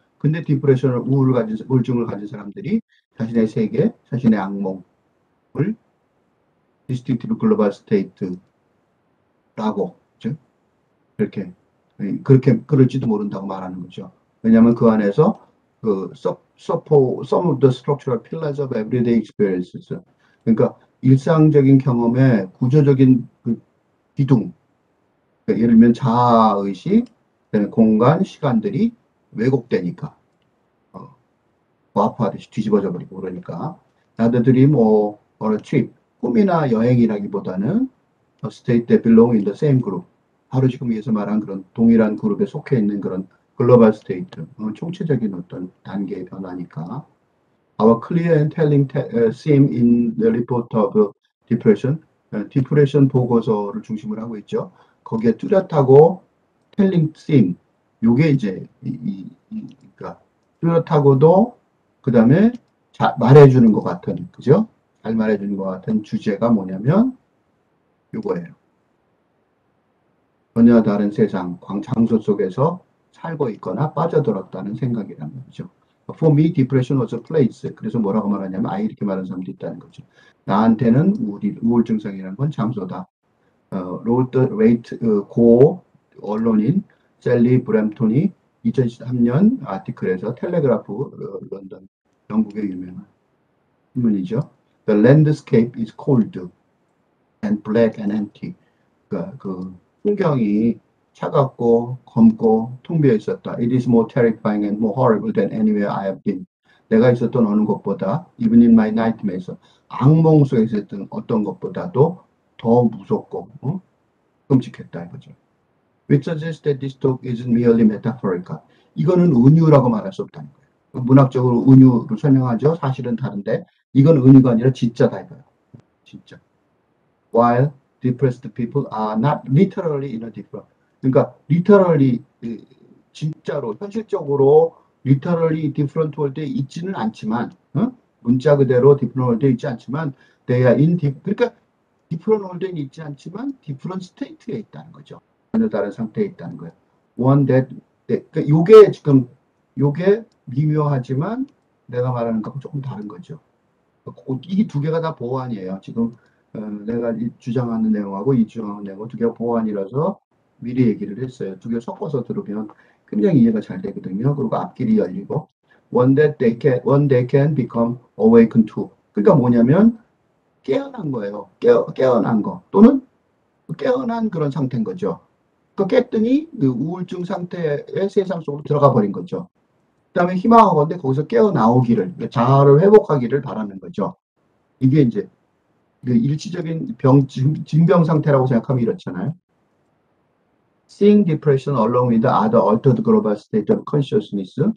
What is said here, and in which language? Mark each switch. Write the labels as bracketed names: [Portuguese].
[Korean] 근데 디프레션을 우울증을 가진 사람들이 자신의 세계, 자신의 악몽을 [English] distinctive global state [Korean] 라고 그렇게 그럴지도 모른다고 말하는 거죠. 왜냐하면 그 안에서 [English] some of the structural pillars of everyday experiences. [Korean] 그러니까 일상적인 경험의 구조적인 그 기둥, 그러니까 예를 들면 자아의식, 공간, 시간들이 왜곡되니까 와프하듯이 뒤집어져 버리고 그러니까 나들이 뭐 어느 트립, 꿈이나 여행이라기보다는 [English] a state that belong in the same group. [Korean] 바로 지금 위에서 말한 그런 동일한 그룹에 속해 있는 그런 글로벌 스테이트, 총체적인 어떤 단계의 변화니까. [English] Our clear and telling theme in the report of depression, [Korean] 디프레션 보고서를 중심으로 하고 있죠. 거기에 뚜렷하고 [English] telling theme, [Korean] 요게 이제 그러니까 뚜렷하고도 그 다음에 말해주는 것 같은, 그죠? 잘 말해주는 것 같은 주제가 뭐냐면 요거예요. 전혀 다른 세상, 장소 속에서 살고 있거나 빠져들었다는 생각이라는 거죠. [English] For me, depression was a place. [Korean] 그래서 뭐라고 말하냐면, 이렇게 말하는 사람도 있다는 거죠. 나한테는 우울증상이라는 건 장소다. 로드 웨이트 고 언론인 셀리 브램톤이 2013년 아티클에서 텔레그라프 런던 영국의 유명한 신문이죠. [English] The landscape is cold and black and empty. [Korean] 그러니까 그 풍경이 차갑고 검고 텅 비어 있었다. [English] It is more terrifying and more horrible than anywhere I have been. [Korean] 내가 있었던 어느 곳보다, [English] even in my nightmares, [Korean] 악몽 속에서 있었던 어떤 것보다도 더 무섭고 끔찍했다 이거죠. [English] Which suggests that this talk isn't merely metaphorical. [Korean] 이거는 은유라고 말할 수 없다는 거예요. 문학적으로 은유를 설명하죠. 사실은 다른데 이건 은유가 아니라 진짜다 이거예요. 진짜. [English] While depressed people are not literally in a different. [Korean] 그러니까 literally 진짜로 현실적으로 [English] literally different world [Korean] 에 있지는 않지만 문자 그대로 [English] different world [Korean] 에 있지 않지만 [English] they are [Korean] in 그러니까 different world에 있지 않지만 [English] different state [Korean] 에 있다는 거죠. 전혀 다른 상태에 있다는 거예요. [English] One that [Korean] 그러니까 요게 지금 요게 미묘하지만 내가 말하는 거하고 조금 다른 거죠. 이게 두 개가 다 보완이에요. 지금 내가 주장하는 내용하고 이 주장하는 내용하고 두 개가 보완이라서 미리 얘기를 했어요. 두 개 섞어서 들으면 굉장히 이해가 잘 되거든요. 그리고 앞길이 열리고 [English] one day can become awakened to. [Korean] 그러니까 뭐냐면 깨어난 거예요. 깨어난 거 또는 깨어난 그런 상태인 거죠. 그 깼더니 그 우울증 상태의 세상 속으로 들어가 버린 거죠. 그다음에 희망하건대 거기서 깨어나오기를 자아를 회복하기를 바라는 거죠. 이게 이제 그 일시적인 징병 상태라고 생각하면 이렇잖아요. [English] Seeing depression along with other altered global state of consciousness.